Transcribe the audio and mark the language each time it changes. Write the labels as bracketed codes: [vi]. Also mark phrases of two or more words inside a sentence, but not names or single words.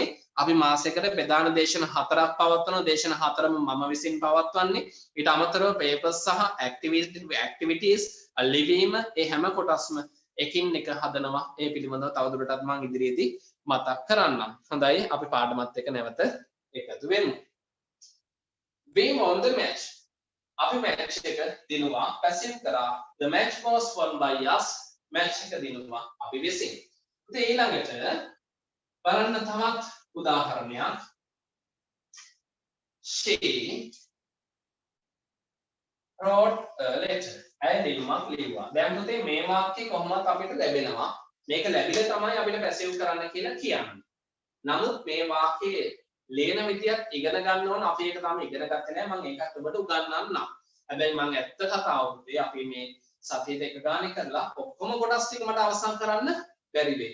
[si] අපි මාසයකට ප්‍රධාන දේශන 4ක් පවත්වනවා. දේශන 4ම මම විසින් පවත්වන්නේ. ඊට අමතරව පේපර්ස් සහ ඇක්ටිවිටීස් ලිවීම ඒ හැම කොටස්ම එකින් එක හදනවා. ඒ පිළිබඳව තවදුරටත් මම ඉදිරියේදී මතක් කරන්නම්. හොඳයි අපි පාඩමත් එක්ක නැවත එකතු වෙමු. [en] Being on the match. [si] අපි match එක දිනුවා පැසිව් කරා. [en] The match was won by us. [si] match එක දිනුවා අපි විසින්. ඉතින් ඊළඟට බලන්න තවත් උදාහරණයක්. [en] She wrote a letter. [si] ඇය ලියුමක් ලියුවා. දැන් පුතේ මේ වාක්‍යය කොහොමද අපිට ලැබෙනවා? මේක ලැබිලා තමයි අපිට පැසිව් කරන්න කියලා කියන්නේ. නමුත් මේ වාක්‍යයේ ලියන විදියත් ඉගෙන ගන්න ඕන. අපි ඒක තාම ඉගෙන ගත්තේ නැහැ. මම ඒකත් ඔබට උගන්වන්නම්. හැබැයි මම ඇත්ත කතාව පුතේ අපි මේ සතියේ එක ගානේ කරලා ඔක්කොම කොටස් ටික මට අවසන් කරන්න බැරි වෙයි.